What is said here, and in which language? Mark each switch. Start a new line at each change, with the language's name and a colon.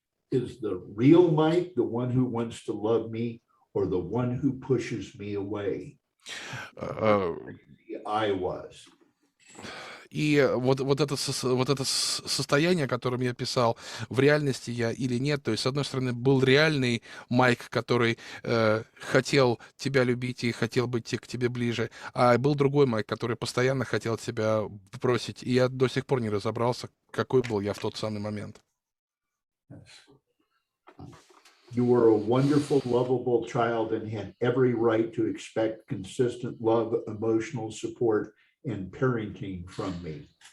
English: Is the real Mike the one who wants to love me or the one who pushes me away? I was.
Russian: И вот это состояние, о котором я писал, в реальности я или нет. То есть, с одной стороны, был реальный Майк, который хотел тебя любить и хотел быть к тебе ближе, а был другой Майк, который постоянно хотел тебя бросить. И я до сих пор не разобрался, какой был я в тот самый момент.
English: You were a wonderful, lovable child and had every right to expect consistent love, emotional support, and parenting from me.